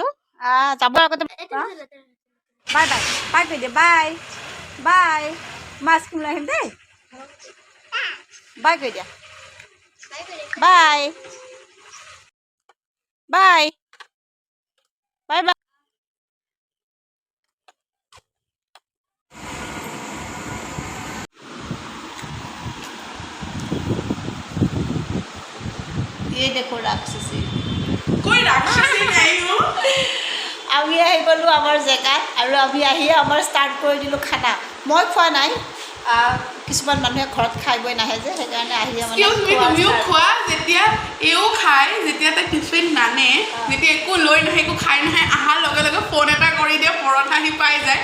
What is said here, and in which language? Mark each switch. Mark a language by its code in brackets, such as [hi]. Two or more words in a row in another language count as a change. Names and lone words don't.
[as] যাবৰ আগতে [en] bye bye bye [as] কৈ দিয়া, [en] bye bye. [as] মাছ কিনি লৈ আহিম দেই। বাই কৈ দিয়া, [en] bye bye bye bye. [hi] ये देखो राक्षसी, कोई राक्षसी नहीं हूँ। [as] আমি আহি গ'লোঁ আমাৰ জেগাত আৰু আমি আহি আমাৰ ষ্টাৰ্ট কৰি দিলোঁ খানা। মই খোৱা নাই, কিছুমান মানুহে ঘৰত খাই বৈ নাহে যে, সেইকাৰণে আহি তুমিও খোৱা। যেতিয়া এও খায়, যেতিয়া তাই টিফিন নানে, যেতিয়া একো লৈ নাহে, একো খাই নাহে, অহাৰ লগে লগে ফোন এটা কৰি দিয়ে, পৰঠা আহি পাই যায়।